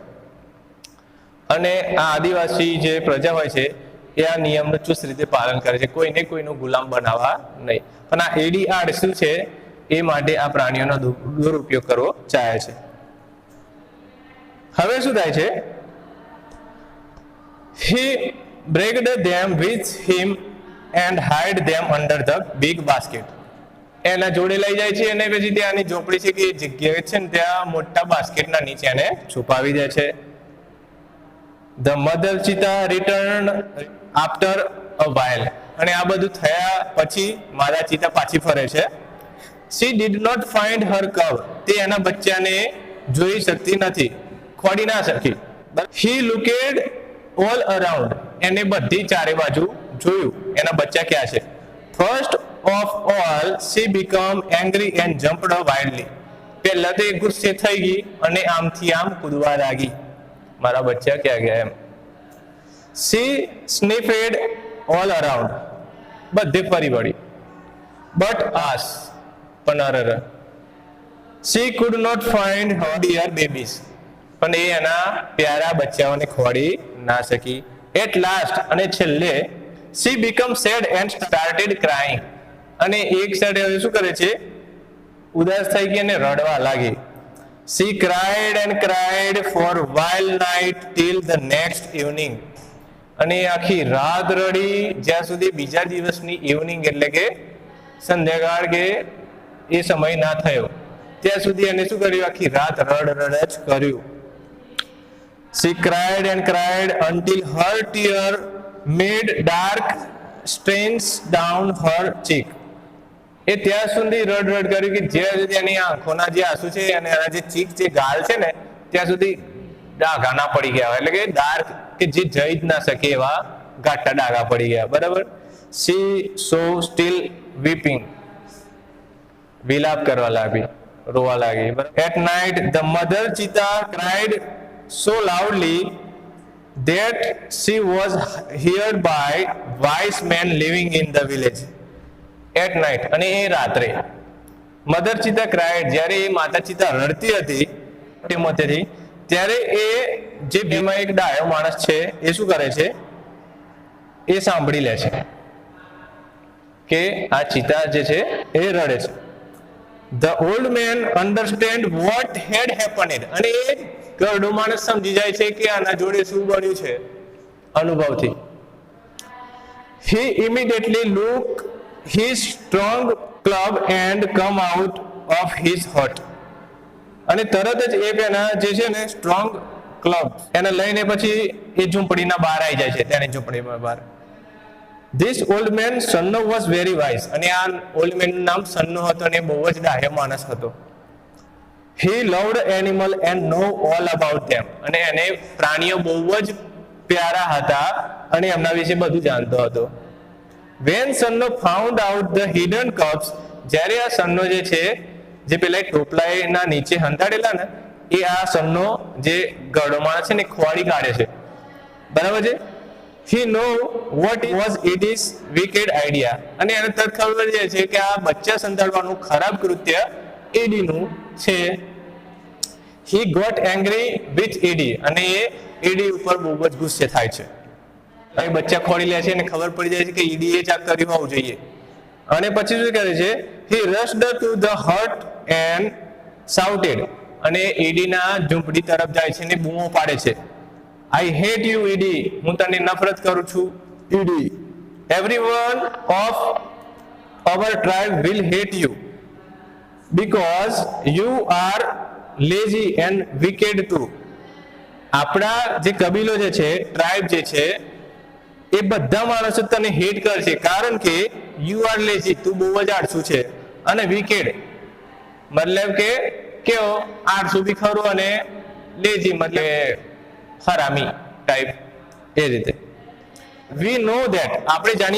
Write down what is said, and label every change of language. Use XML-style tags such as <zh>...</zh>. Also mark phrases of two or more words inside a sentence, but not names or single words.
<gu>અને આ આદિવાસી જે પ્રજા હોય છે એ આ નિયમનું ચુસ્ત રીતે પાલન કરે છે, કોઈને કોઈનું ગુલામ બનાવવા નહીં. પણ આ એડી આડ શું છે, એ માટે આ પ્રાણીઓનો દુરુપયોગ કરવો ચાહે છે. હવે શું થાય છે,</gu> <en>he dragged them with him and hid them under the big basket.</en> <gu>એના જોડે લઈ જાય છે અને પછી ત્યાંની ઝોપડી છે કે જગ્યા છે ને ત્યાં મોટા બાસ્કેટના નીચે એને છુપાવી દે છે.</gu> <en>The mother cheetah returned after a while.</en> <gu>અને આ બધું થયા પછી માદા ચિતા પાછી ફરે છે.</gu> <en>She did not find her cub.</en> <gu>તે એના બચ્ચાને જોઈ શકતી નથી, ખોડી ના શકી.</gu> <en>He looked all around.</en> <gu>એને બધી ચારે બાજુ જોયું, એના બચ્ચા ક્યાં છે.</gu> <en>First of all, she became angry and jumped wildly.</en> <gu>પહેલા તો એ ગુસ્સે થઈ ગઈ અને આમથી આમ કૂદવા લાગી, મારા બચ્ચા ક્યાં ગયા એમ.</gu> <en>She sniffed all around.</en> <gu>બધે ફરી વળી. But પણ અરર.</gu> <en>She could not find her dear babies.</en> <gu>પણ એ એના પ્યારા બચ્ચાઓને ખોડી ના શકી.</gu> <en>At last,</en> <gu>અને છેલ્લે,</gu> <en>she became sad and started crying.</en> <gu>અને એક સાથે હવે શું કરે છે, ઉદાસ થઈ ગઈ અને રડવા લાગી.</gu> <en>She cried and cried for while night till the next evening.</en> <gu>અને આખી રાત રડી જ્યાં સુધી બીજા દિવસની ઇવનિંગ એટલે કે સંધ્યાકાળ કે એ સમય ના થયો ત્યાં સુધી એને શું કર્યું, આખી રાત રડ જ કર્યું.</gu> <en>She cried and cried until her tear made dark stains down her cheek.</en> <gu>એ ત્યાં સુધી રડ કર્યું કે જ્યાં સુધી એની આંખોના જે આંસુ છે અને એના જે ચીક જે ગાલ છે ને ત્યાં સુધી ડાઘા ના પડી ગયા, એટલે કે ડાર્ક કે જે જઈ જ ના શકે એવા ઘાટા ડાઘા પડી ગયા, બરાબર.</gu> <en>She so still weeping.</en> <gu>વિલાપ કરવા લાગી, રોવા લાગી.</gu> <en>At night the mother cheetah cried so loudly that she was heard by wise men living in the village. At night,</en> <gu>અને એ રાત્રે</gu> <en>mother cheetah cried,</en> <gu>જ્યારે એ માતા ચિતા રડતી હતી મોતેથી, ત્યારે એ જે બેમાં એક ડાયો માણસ છે એ શું કરે છે, એ સાંભળી લે છે કે આ ચિતા જે છે એ રડે છે.</gu> <en>The old man understand what had happened.</en> <gu>અને એ ગરડો માણસ સમજી જાય છે કે આના જોડે શું બન્યું છે અનુભવથી.</gu> <en>He immediately looked his strong club and come out of his hut.</en> <gu>અને તરત જ એ પેના જે છે ને</gu> <en>strong club</en> <gu>એને લઈને પછી એ ઝૂંપડીના બહાર આવી જાય છે, ત્યાંની ઝૂંપડીમાં બહાર.</gu> <en>This old man Sanno was very wise.</en> <gu>અને આ</gu> <en>old man</en> <gu>નું નામ સન્નો હતો અને બહુ જ ડાહ્યો માણસ હતો.</gu> <en>He loved animal and know all about them.</en> <gu>અને એને પ્રાણીઓ બહુ જ પ્યારા હતા અને એમના વિશે બધું જાણતો હતો.</gu> <en>When Sanno found out the hidden cubs,</en> <gu>જ્યારે આ સન્નો જે છે જે પેલા ટોપલાના નીચે હંતાડેલા ને એ આ સન્નો જે ગરડો માણસ છે ને ખોવાડી કાઢે છે, બરાબર છે.</gu> <en>He know what was it is wicked idea.</en> <gu>અને એને તરત ખબર છે કે આ બચ્ચા સંતાડવાનું ખરાબ કૃત્ય એડીનું છે.</gu> <en>He got angry with</en> <gu>એડી. અને એ એડી ઉપર બહુ જ ગુસ્સે થાય છે. એ બચ્ચા ખોડી લે છે અને ખબર પડી જાય છે કે ઈડી એ જ આ કર્યું હોવું જોઈએ. અને પછી શું કરે છે,</gu> <en>he rushed to the hut and shouted.</en> <gu>અને એડીના ઝૂંપડી તરફ જાય છે અને બૂમો પાડે છે,</gu> <en>I hate you એડી.</en> <gu>હું તને નફરત કરું છું એડી.</gu> <en>Everyone of our tribe will hate you because you are lazy and wicked too.</en> <gu>આપણા જે કબીલો જે છે, ટ્રાઇબ જે છે, એ બધા માણસો તને હેટ કરશે કારણ કે</gu> <en>you are lazy,</en> <gu>તું બહુ જ આળસુ છે, અને વિકેડ મતલબ કે કેવો આળસુ બી ખરું અને લેઝી મતલબ હરામી ટાઈપ એ રીતે</gu> <en>we know that</en> <gu>આપણે જાણીએ</gu>